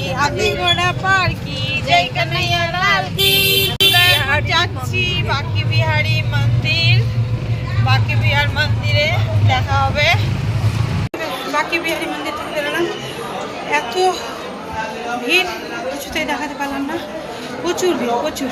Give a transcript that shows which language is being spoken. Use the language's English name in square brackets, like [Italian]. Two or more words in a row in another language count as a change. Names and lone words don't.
[Hindi] हाथी घोड़ा पार की जय कन्हैया लाल की। [Bangla] যাচ্ছি বাঁকি বিহারী মন্দির। বাঁকি বিহার মন্দিরে দেখা হবে। বাঁকি বিহারী মন্দির থেকে বেরোলাম, এত ভিড় কিছুতেই দেখাতে পারলাম না, প্রচুর ভিড় প্রচুর।